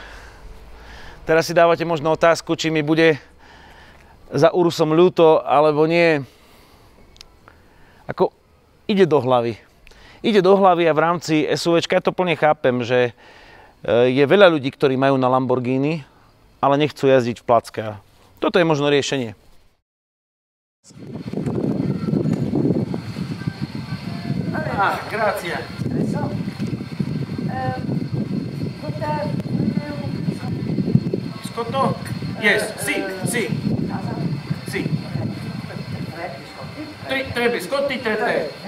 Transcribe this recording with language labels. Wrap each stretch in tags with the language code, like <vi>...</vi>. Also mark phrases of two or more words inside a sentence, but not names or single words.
<sk>Teraz si dávate možno otázku, či mi bude za Urusom ľúto, alebo nie. Ako ide do hlavy. ide do hlavy a v rámci SUVčka ja to plne chápem, že je veľa ľudí, ktorí majú na Lamborghini, ale nechcú jazdiť v placke. Toto je možno riešenie.</sk> <it>Grazie. Scotto? Yes, sì. Tre biscotti, tre tè.</it>